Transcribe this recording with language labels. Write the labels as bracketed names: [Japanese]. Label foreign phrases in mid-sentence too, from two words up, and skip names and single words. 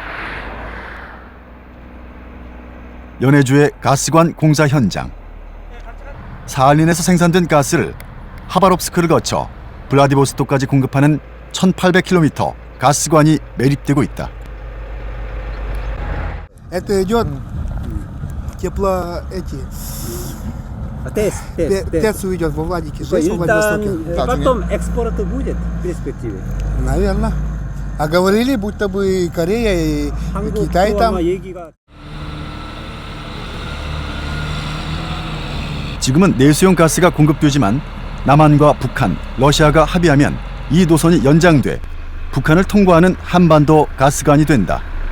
[Korean] 연해주의 가스관 공사 현장. 사할린에서 생산된 가스를 하바롭스크를 거쳐 블라디보스토크까지 공급하는 1800km 가스관이 매립되고 있다. [Russian] Это идет ТЭЦ уйдет во Владике, здесь во Владивостоке. Потом экспорта будет в перспективе? Наверное. А говорили, будто бы Корея и Китай там. [Korean] 지금은 내수용 가스가 공급되지만 남한과 북한, 러시아가 합의하면 이 노선이 연장돼 북한을 통과하는 한반도 가스관이 된다.